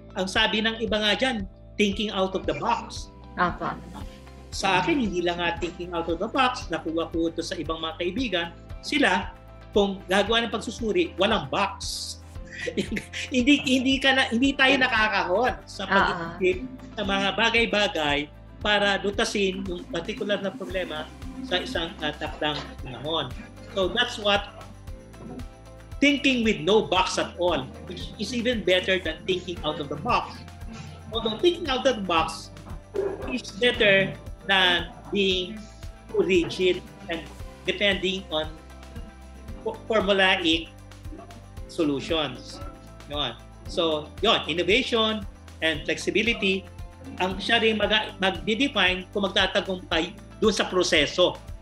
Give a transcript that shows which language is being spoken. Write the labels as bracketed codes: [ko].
[tl] Ang sabi ng iba nga dyan, [en] thinking out of the box. [tl] Sa akin, hindi lang thinking out of the box, nakuha ko ito sa ibang mga kaibigan, sila, kung gagawa ng pagsusuri, walang box. hindi tayo nakakahon sa pag-isip sa mga bagay-bagay para dutasin yung particular na problema sa isang takdang panahon. [en] So that's what thinking with no box at all, which is even better than thinking out of the box. Although thinking out of the box is better than being too rigid and depending on formulaic solutions. [tl] Yun. [en] So, innovation and flexibility, [tl] ang siya rin mag-define kung magtatagumpay doon sa proseso.